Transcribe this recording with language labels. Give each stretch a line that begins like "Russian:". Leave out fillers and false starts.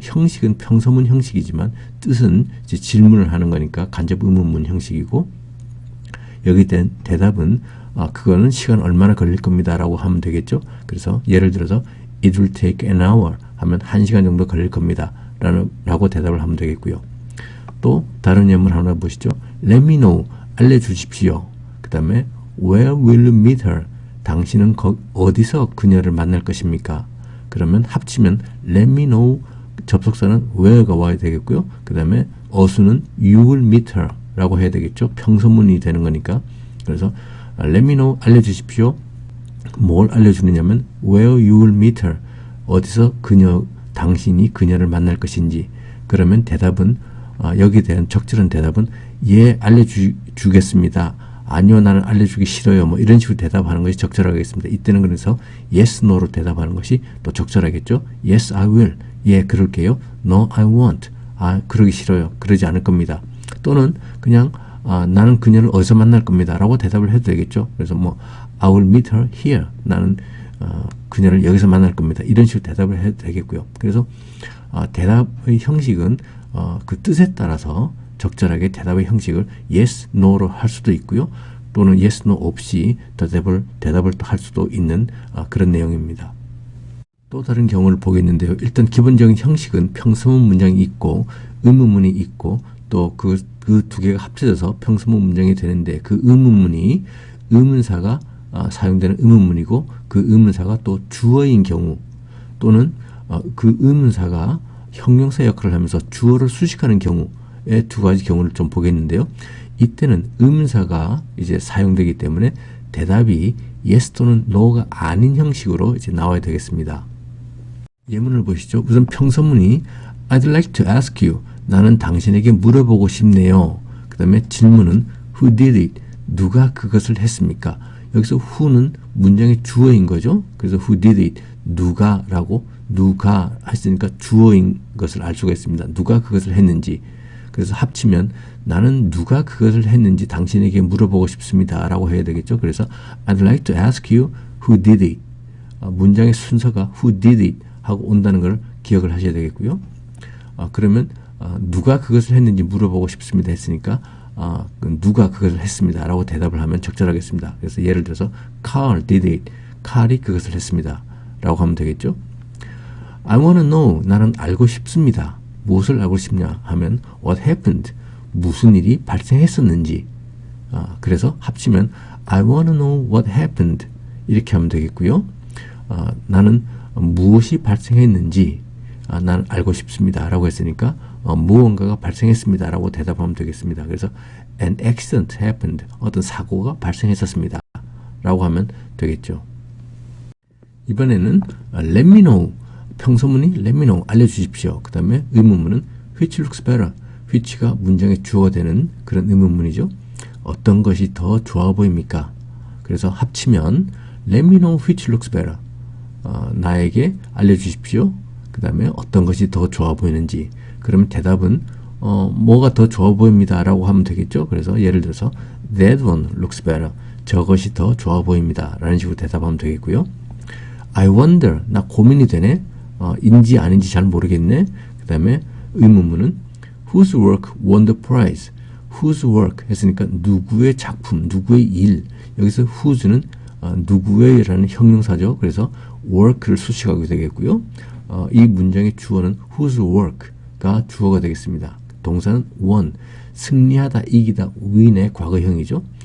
Korean: 형식은 평서문 형식이지만 뜻은 이제 질문을 하는 거니까 간접 의문문 형식이고, 여기 된 대답은 그거는 시간 얼마나 걸릴 겁니다 라고 하면 되겠죠. 그래서 예를 들어서
English: it will take an hour
Korean: 하면 1시간 정도 걸릴 겁니다 라고 대답을 하면 되겠고요. 또 다른 예문 하나 보시죠.
English: let me know
Korean: 알려주십시오. 그 다음에
English: where will you meet her
Korean: 당신은 어디서 그녀를 만날 것입니까? 그러면 합치면
English: let me know
Korean: 접속사는 where가 와야 되겠고요. 그 다음에 어수는
English: you will meet her
Korean: 라고 해야 되겠죠. 평서문이 되는 거니까. 그래서
English: let me know
Korean: 알려주십시오. 뭘 알려주느냐면
English: where you will meet her
Korean: 어디서 당신이 그녀를 만날 것인지. 그러면 대답은 여기에 대한 적절한 대답은 예 알려주겠습니다. 아니요 나는 알려주기 싫어요. 뭐 이런 식으로 대답하는 것이 적절하겠습니다. 이때는 그래서 yes, no로 대답하는 것이 또 적절하겠죠.
English: yes, I will.
Korean: 예, 그럴게요.
English: no, I won't.
Korean: 그러기 싫어요. 그러지 않을 겁니다. 또는 그냥 나는 그녀를 어디서 만날 겁니다 라고 대답을 해도 되겠죠. 그래서 뭐
English: I will meet her here.
Korean: 나는 그녀를 여기서 만날 겁니다. 이런 식으로 대답을 해도 되겠고요. 그래서 대답의 형식은 그 뜻에 따라서 적절하게 대답의 형식을 yes, no로 할 수도 있고요. 또는 yes, no 없이 대답을 또 할 수도 있는 그런 내용입니다. 또 다른 경우를 보겠는데요. 일단 기본적인 형식은 평서문 문장이 있고 의문문이 있고 또 그 두 개가 합쳐져서 평서문 문장이 되는데 그 의문문이 의문사가 사용되는 의문문이고 그 의문사가 또 주어인 경우 또는 그 의문사가 형용사 역할을 하면서 주어를 수식하는 경우의 두 가지 경우를 좀 보겠는데요. 이때는 의문사가 이제 사용되기 때문에 대답이 yes 또는 no가 아닌 형식으로 이제 나와야 되겠습니다. 예문을 보시죠. 우선 평서문이
English: I'd like to ask you.
Korean: 나는 당신에게 물어보고 싶네요. 그 다음에 질문은
English: Who did it?
Korean: 누가 그것을 했습니까? 여기서 who는 문장의 주어인 거죠. 그래서
English: who did it?
Korean: 누가라고 누가 했으니까 주어인 것을 알 수가 있습니다. 누가 그것을 했는지. 그래서 합치면 나는 누가 그것을 했는지 당신에게 물어보고 싶습니다 라고 해야 되겠죠. 그래서
English: I'd like to ask you who did it.
Korean: 문장의 순서가
English: who did it
Korean: 하고 온다는 걸 기억을 하셔야 되겠고요. 그러면 누가 그것을 했는지 물어보고 싶습니다 했으니까 누가 그것을 했습니다 라고 대답을 하면 적절하겠습니다. 그래서 예를 들어서
English: Carl did it.
Korean: 칼이 그것을 했습니다 라고 하면 되겠죠.
English: I wanna know.
Korean: 나는 알고 싶습니다. 무엇을 알고 싶냐 하면
English: what happened.
Korean: 무슨 일이 발생했었는지. 그래서 합치면
English: I wanna know what happened.
Korean: 이렇게 하면 되겠고요. 나는 무엇이 발생했는지 나는 알고 싶습니다 라고 했으니까 무언가가 발생했습니다 라고 대답하면 되겠습니다. 그래서
English: an accident happened.
Korean: 어떤 사고가 발생했었습니다 라고 하면 되겠죠. 이번에는
English: let me know.
Korean: 평서문이
English: let me know
Korean: 알려주십시오. 그 다음에 의문문은
English: which looks better.
Korean: which가 문장의 주어가 되는 그런 의문문이죠. 어떤 것이 더 좋아 보입니까? 그래서 합치면
English: let me know which looks better.
Korean: 나에게 알려주십시오. 그 다음에 어떤 것이 더 좋아 보이는지. 그러면 대답은 뭐가 더 좋아 보입니다 라고 하면 되겠죠. 그래서 예를 들어서
English: that one looks better.
Korean: 저것이 더 좋아 보입니다 라는 식으로 대답하면 되겠고요.
English: I wonder.
Korean: 나 고민이 되네. 인지 아닌지 잘 모르겠네. 그 다음에 의문문은
English: whose work won the prize.
Korean: whose work 했으니까 누구의 작품, 누구의 일. 여기서 whose는 누구의 라는 형용사죠. 그래서 work를 수식하게 되겠고요. 이 문장의 주어는 whose work가 주어가 되겠습니다. 동사는 won, 승리하다, 이기다, win의 과거형이죠.